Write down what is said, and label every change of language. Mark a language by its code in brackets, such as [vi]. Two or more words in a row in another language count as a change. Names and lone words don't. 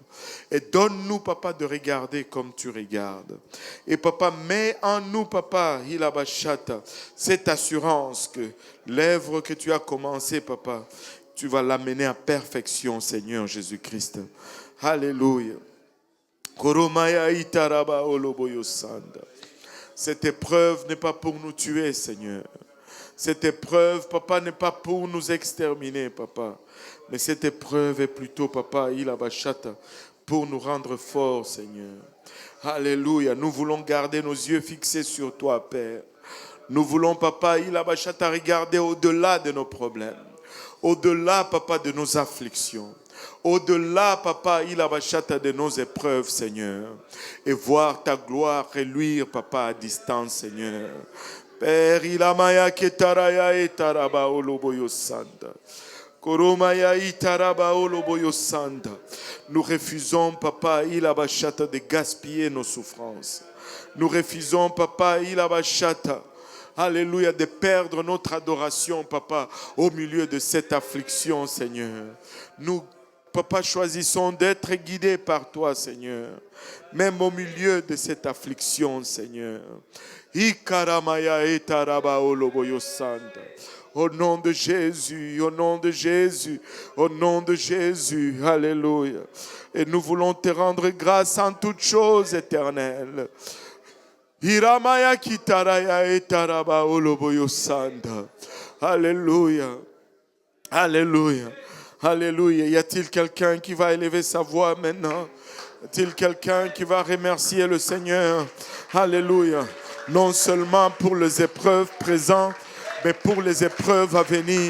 [fr] Et donne-nous, Papa, de regarder comme tu regardes. Et Papa, mets en nous, Papa, il abachata, cette assurance que l'œuvre que tu as commencée, Papa, tu vas l'amener à perfection, Seigneur Jésus-Christ. Alléluia. Koromaya itaraba oloboyo sanda. Cette épreuve n'est pas pour nous tuer, Seigneur. Cette épreuve, Papa, n'est pas pour nous exterminer, Papa. Mais cette épreuve est plutôt, Papa, il abachata, pour nous rendre forts, Seigneur. Alléluia. Nous voulons garder nos yeux fixés sur toi, Père. Nous voulons, Papa, il abachata, regarder au-delà de nos problèmes. Au-delà, Papa, de nos afflictions. Au-delà, Papa, il abachata de nos épreuves, Seigneur. Et voir ta gloire reluire, Papa, à distance, Seigneur. Père, il amaya ketaraya etaraba oloboyo sanda. Koromaya itaraba oloboyo sanda. Nous refusons, Papa, il abachata de gaspiller nos souffrances. Nous refusons, Papa, il abachata, alléluia, de perdre notre adoration, Papa, au milieu de cette affliction, Seigneur. Nous, Papa, choisissons d'être guidés par toi, Seigneur. Même au milieu de cette affliction, Seigneur. Ikaramaya etaraba oloboyo sanda. Au nom de Jésus, au nom de Jésus, au nom de Jésus, alléluia. Et nous voulons te rendre grâce en toutes choses, éternelles. Hiramaya kitaraya etaraba oloboyo sanda. Alléluia. Alléluia. Alléluia. Y a-t-il quelqu'un qui va élever sa voix maintenant? Y a-t-il quelqu'un qui va remercier le Seigneur? Alléluia. Non seulement pour les épreuves présentes, mais pour les épreuves à venir.